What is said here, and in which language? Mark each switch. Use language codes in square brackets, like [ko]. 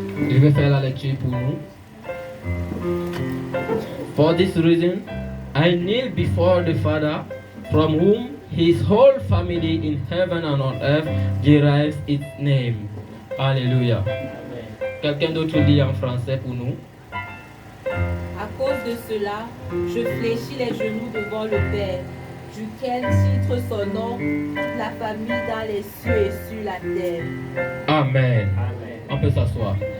[fr] Je vais faire la lecture pour nous. [en] For this reason, I kneel before the Father, from whom his whole family in heaven and on earth derives its name. [fr] Alléluia. Quelqu'un d'autre lit en français pour nous. À cause de cela, je fléchis les genoux devant le Père, duquel titre son nom toute la famille dans les cieux et sur la terre. Amen. On peut s'asseoir.